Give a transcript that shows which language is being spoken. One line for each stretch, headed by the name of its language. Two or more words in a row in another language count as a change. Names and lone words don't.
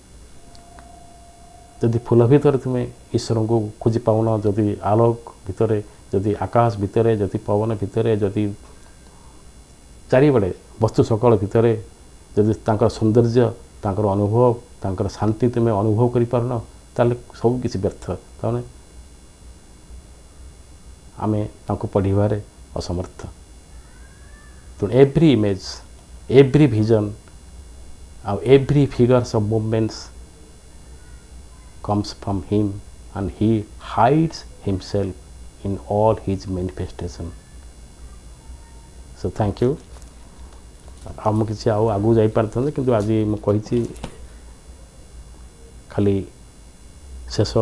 Odia: ଯଦି ଫୁଲ ଭିତରେ ତୁମେ ଈଶ୍ୱରଙ୍କୁ ଖୋଜି ପାଉନ, ଯଦି ଆଲୋକ ଭିତରେ, ଯଦି ଆକାଶ ଭିତରେ, ଯଦି ପବନ ଭିତରେ, ଯଦି ଚାରିଆଡ଼େ ବସ୍ତୁ ସକଳ ଭିତରେ ଯଦି ତାଙ୍କର ସୌନ୍ଦର୍ଯ୍ୟ, ତାଙ୍କର ଅନୁଭବ, ତାଙ୍କର ଶାନ୍ତି ତୁମେ ଅନୁଭବ କରିପାରୁନ, ତାହେଲେ ସବୁ କିଛି ବ୍ୟର୍ଥ। ତାମାନେ ଆମେ ତାଙ୍କୁ ପଢ଼ିବାରେ ଅସମର୍ଥ।
English: ତେଣୁ every image, every vision ଆଉ every figures of movements comes from him and he hides himself in all his manifestation. So thank you.
Odia: ଆଉ ମୁଁ କିଛି ଆଉ ଆଗକୁ ଯାଇପାରିଥାନ୍ତି, କିନ୍ତୁ ଆଜି ମୁଁ କହିଛି ଖାଲି ଶେଷ